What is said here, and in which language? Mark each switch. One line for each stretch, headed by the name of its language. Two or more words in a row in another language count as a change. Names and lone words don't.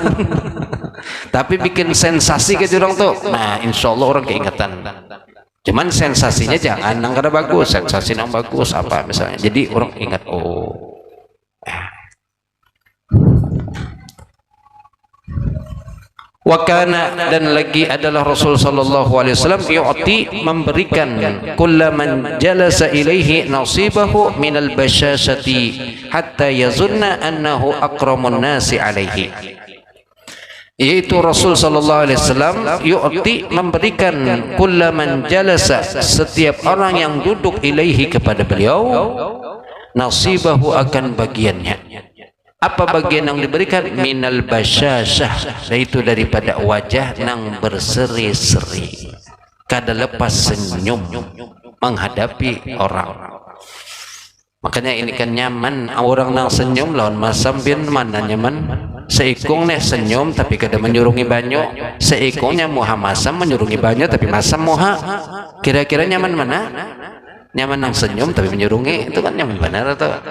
Banjar: Tapi bikin sensasi ke orang tuh, nah
Arabic: إن شاء الله
Banjar: orang keingatan. Cuman sensasinya jangan nang kada bagus, sensasi nang bagus apa misalnya. Jadi orang ingat oh.
Arabic: Wakana
Banjar: dan lagi adalah Rasul
Arabic: صلى الله عليه وسلم يعطي memberikan كل من جلس إليه نصيبه من البشاشة حتى يظن أنه أكرم الناس عليه.
Banjar: Yaitu Rasul
Arabic: صلى الله عليه وسلم يعطي
Banjar: memberikan
Arabic: كل من جلس
Banjar: setiap orang yang duduk ilaihi kepada beliau nasibahu akan bagiannya. Apa bagian yang diberikan?
Arabic: من البشاشة,
Banjar: yaitu daripada wajah nang berseri-seri, kada lepas senyum menghadapi orang. Makanya ini kan nyaman orang nang senyum lawan masam bin mana nyaman. Seikung nih senyum tapi kada menyurungi banyu, seikungnya muha masam menyurungi banyu tapi masam muha. Kira-kira nyaman mana? Nyaman nang senyum tapi menyurungi, itu kan nyaman benar atau?